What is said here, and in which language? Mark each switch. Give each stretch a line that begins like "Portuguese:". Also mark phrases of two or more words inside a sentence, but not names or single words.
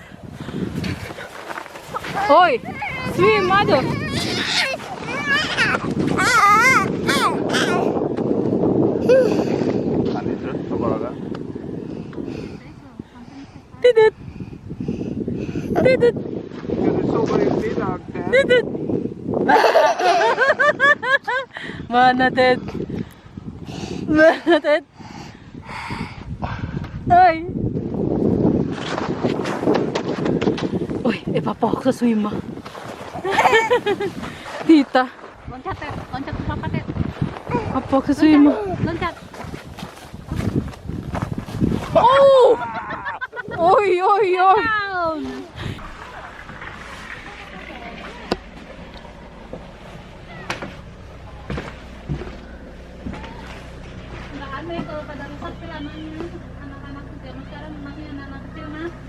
Swedish: Oj, svimmar du? Han är trött på bara det.
Indonesian: Tidut. Tidut.
Swedish: Ska du sova ute idag?
Indonesian: Tidut. Mana Ted? Mana Ted? Oj.
Swedish: Oj, är pappa också svimma? Titta.
Indonesian: Loncat Ted, loncat ke papa Ted.
Swedish: Pappa också svimma.
Indonesian: Loncat. Oh! Oi, oi, oi. Nggak aneh kalau pada rusak celananya anak-anak zaman sekarang masih anak-anak kecil mah.